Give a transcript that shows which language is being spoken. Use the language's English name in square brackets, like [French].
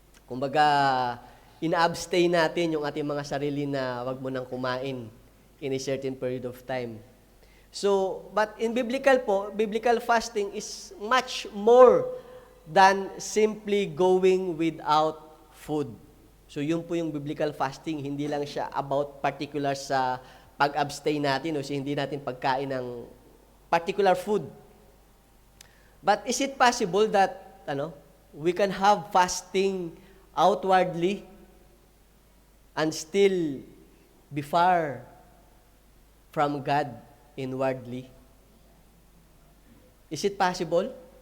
[Filipino] Kumbaga, ina-abstain natin yung ating mga sarili na wag mo nang kumain [English] in a certain period of time. So, but in biblical fasting is much more than simply going without food. [Filipino] So, yun po yung biblical fasting. Hindi lang siya about particular sa pag-abstain natin o hindi natin pagkain ng particular food. [English] But is it possible that we can have fasting outwardly and still be far from God inwardly? Is it possible?